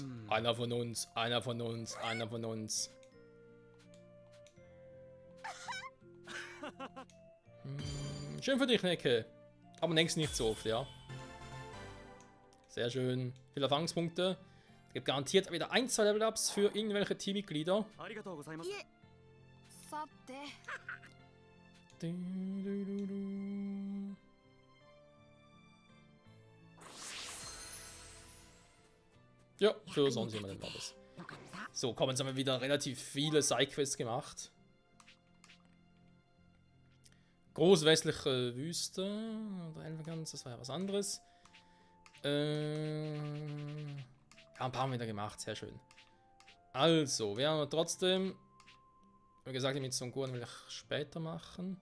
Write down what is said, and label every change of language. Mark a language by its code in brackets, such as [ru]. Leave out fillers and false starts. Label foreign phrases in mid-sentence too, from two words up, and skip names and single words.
[de] Einer von uns, einer von uns, einer von uns. Schön für dich, Necke. Aber denkst nicht so oft, ja. Sehr schön. Viele Erfahrungspunkte. Es gibt garantiert wieder 1-2 Level-Ups für irgendwelche Teammitglieder. [ja] ありがとうございます。いえさて [de] Ja, für sonst jemanden war das. [ja] よかった [de] So, komm, jetzt haben wir wieder relativ viele Sidequests gemacht. Großwestliche Wüste oder Elfengans, das war ja was anderes. Ja, ein paar haben wir wieder gemacht, sehr schön. Also, wir haben trotzdem, wie gesagt, mit Son Gohan will ich später machen.